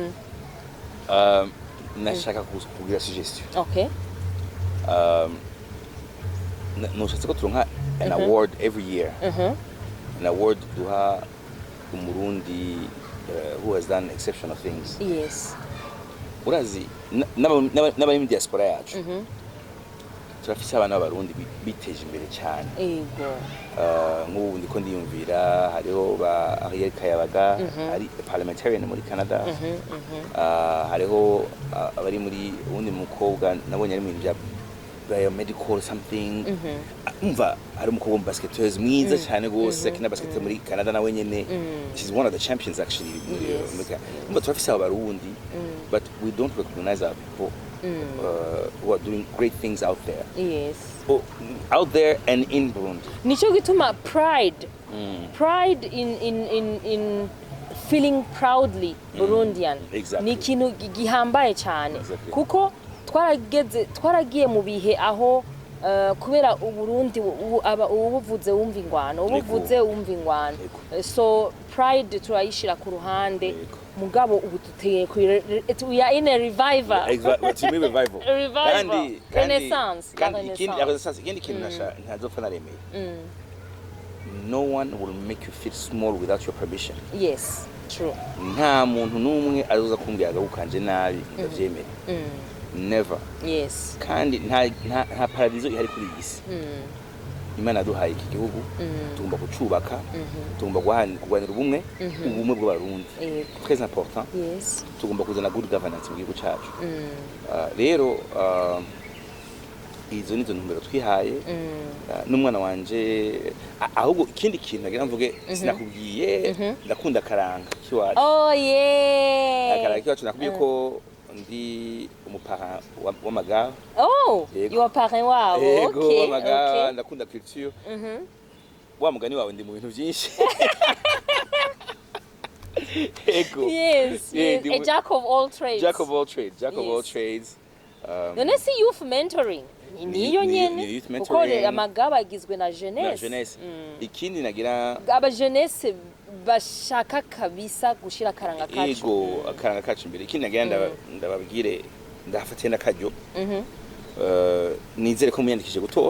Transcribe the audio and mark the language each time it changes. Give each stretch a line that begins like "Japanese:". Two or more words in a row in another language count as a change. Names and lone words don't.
Rundi: nashaka kugira suggestion okay nushatse ko turonka
English: an award every year an award
Rundi: duha umurundi
English: who has done exceptional things yes
Rundi: urazi n'abari mu diaspora yacu turafise abana b'abarundi biteje imbere cyane yego nk'ubu ndiko ndiyumvira hariho ba Yatew'ITEKA ari parliamentarian muri Canada hariho abari muri ubundi mukobwa nabonye ari mu bya biomedical something umva ari umukobwa mu basketteuse mwiza cyane gose akina basket muri Canada nawe nyene
English: she's one of the champions actually
Rundi: umva turafise abarundi
English: but we don't recognize our people who are doing great things out there. Yes. Out there and in Burundi.
Rundi: Nicho gituma pride.
English: Pride in feeling proudly Burundian. Exactly.
Rundi: Ni kintu gihambaye cyane. Kuko twaragiye mu bihe aho kubera uburundi ubuvuze wumva ingwano ubuvuze wumva ingwano so pride turayishira ku ruhande mugabo ubu tuteye
English: we are in a revival exactly to me revival
Rundi: kandi renaissance ikindi kintu ntazopfa naremeye
English: no one will make you feel small without your permission. Yes, true.
Rundi: Nta muntu numwe azoza kumbwira agukanje nabi ndavyemera.
English: Never. Yes.
Rundi: Kandi nta paradizo ihari kuri isi. Imana yaduhaye iki gihugu tugomba kucubaka tugomba guhanira ubumwe ubumwe bw'abarundi
French: très important.
English: Yes.
Rundi: Tugomba kuzana
English: good governance
Rundi: mu gihugu cyacu. Rero izo nizo ntumbero twihaye n'umwana wanje ahubwo ikindi kintu nagira mvuge sinakubwiye ndakunda karanga kiwacu.
English: Oh yeah.
Rundi: Akaranga kiwacu nakubwiye ko ndi umupara w'amagara.
English: Oh, you are parent wabo. Okay.
Rundi: W'amagara ndakunda culture. Wa mugani wawe ndi mu bintu byinshi. Ego.
English: Yes, yes. A jack of all trades. Jack of all trades. Jack of all trades.
Rundi: None si youth mentoring. Niyo nyene. Kuko amagaba agizwe na jeunesse. Ikindi nagira aba jeunesse bashaka kabisa gushira karanga kacu. Ego, akaranga kacu imbere. Ikindi nagira ndababwire ndafatiye nakaryo. Nizere ko muyandikije gutora.